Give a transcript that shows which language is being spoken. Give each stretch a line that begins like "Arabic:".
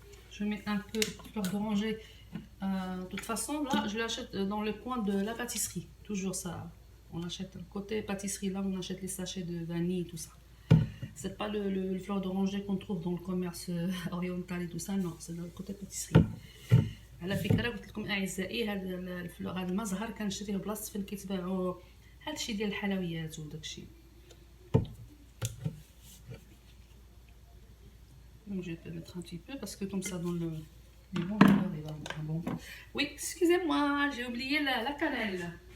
French: Je mets un peu de fleur d'oranger. De toute façon, là, je l'achète dans le coin de la pâtisserie. Toujours ça. On achète côté pâtisserie, là, on achète les sachets de vanille, tout ça. C'est pas le fleur d'oranger qu'on trouve dans le commerce oriental et tout ça, non, c'est dans le côté pâtisserie.
Arabic: على فكره قلت لكم اعزائي هذا الفلور هذا المزهر كنشريه بلاصه فين كيتباعوا هادشي ديال الحلويات وداكشي.
French: Donc je vais mettre un petit peu parce que comme ça dans le bon il va bon. Oui, excusez-moi, j'ai oublié la cannelle.